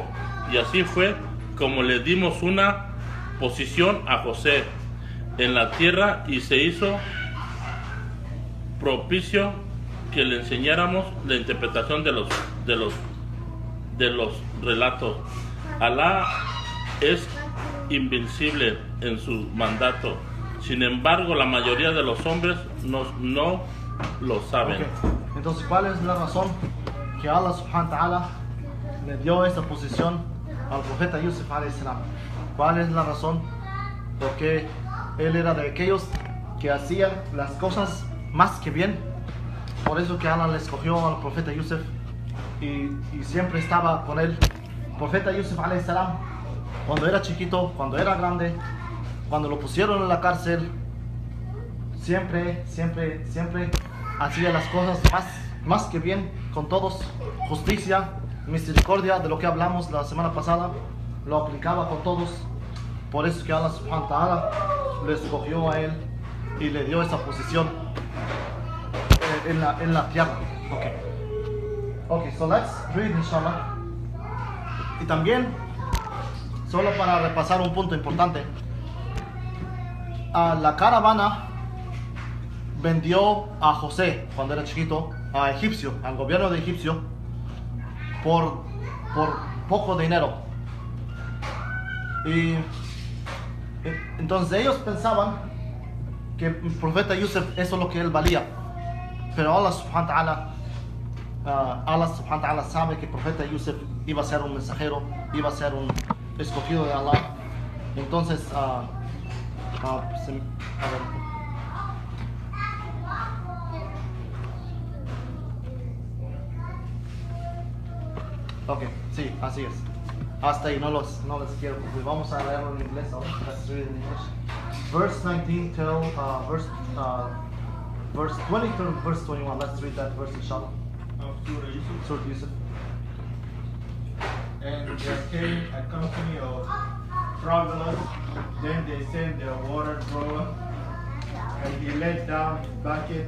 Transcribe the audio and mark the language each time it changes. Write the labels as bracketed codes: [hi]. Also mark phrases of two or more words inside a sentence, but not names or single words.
[es] Y así fue como le dimos una posición a José en la tierra, y se hizo propicio que le enseñáramos la interpretación de los relatos. Alá es invencible en su mandato. Sin embargo, la mayoría de los hombres no lo saben. Okay. Entonces, ¿cuál es la razón que Allah [ar] سبحانه وتعالى [es] le dio esta posición al profeta Yusuf [ar] عليه السلام? [es] ¿Cuál es la razón? Porque él era de aquellos que hacían las cosas más que bien. Por eso que Allah le escogió al profeta Yusuf y siempre estaba con él. El profeta Yusuf [ar] عليه السلام, [es] cuando era chiquito, cuando era grande, cuando lo pusieron en la cárcel, siempre hacía las cosas más que bien con todos. Justicia, misericordia, de lo que hablamos la semana pasada, lo aplicaba con todos. Por eso que Allah [ar] سبحانه وتعالى [es] le escogió a él y le dio esa posición en la tierra. [en] Okay, so let's read inshallah. [es] Y también, solo para repasar un punto importante, la caravana vendió a José cuando era chiquito a Egipcio, al gobierno de Egipcio, por poco dinero. Y entonces ellos pensaban que el profeta Yusuf, eso es lo que él valía. Pero Allah [ar] سبحانه وتعالى [es] sabe que el profeta Yusuf iba a ser un mensajero, iba a ser un escogido de Allah. Entonces, a ver. Ok, sí, así es. Hasta ahí, no les quiero cumplir. Vamos a leerlo en inglés ahora. [en] Let's read it in English. Verse 19 till verse 20 to verse 21. Let's read that verse inshallah. Of Surah Yusuf. Surah Yusuf. And there came a company of travelers. Then they sent their water drawer, and he let down his bucket.